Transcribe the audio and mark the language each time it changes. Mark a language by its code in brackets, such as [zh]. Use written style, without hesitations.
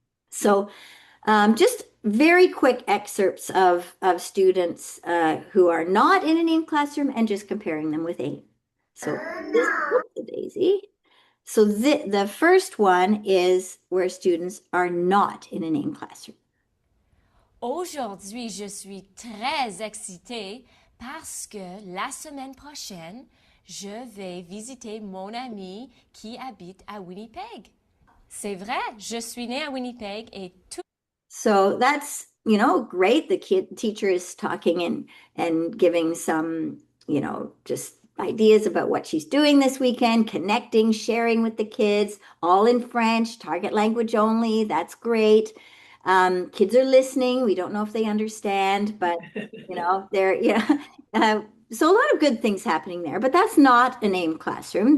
[en] So just very quick excerpts of students who are not in an AIM classroom and just comparing them with AIM. So this Daisy. So the first one is where students are not in an AIM classroom. [fr] Aujourd'hui, je suis très excitée parce que la semaine prochaine, je vais visiter mon ami qui habite à Winnipeg. C'est vrai, je suis née à Winnipeg et tout. [en] So that's, great. The teacher is talking and giving some, just ideas about what she's doing this weekend, connecting, sharing with the kids, all in French, target language only. That's great. Kids are listening. We don't know if they understand, but they're, so a lot of good things happening there, but that's not an AIM classroom.